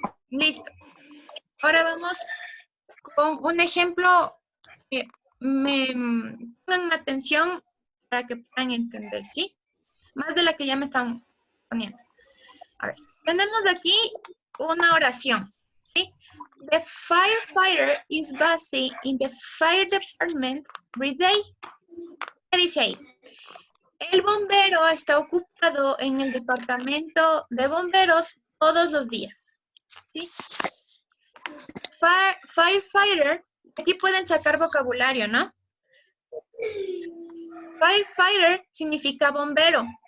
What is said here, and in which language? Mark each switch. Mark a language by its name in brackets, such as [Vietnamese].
[Spanish] Listo. Ahora vamos con un ejemplo. Pongan atención para que puedan entender, ¿sí? Más de la que ya me están poniendo. A ver, tenemos aquí una oración, ¿sí? [English] The firefighter is busy in the fire department every day. [Spanish] ¿Qué dice ahí? El bombero está ocupado en el departamento de bomberos todos los días, ¿sí? Firefighter, aquí pueden sacar vocabulario, ¿no? Firefighter significa bombero.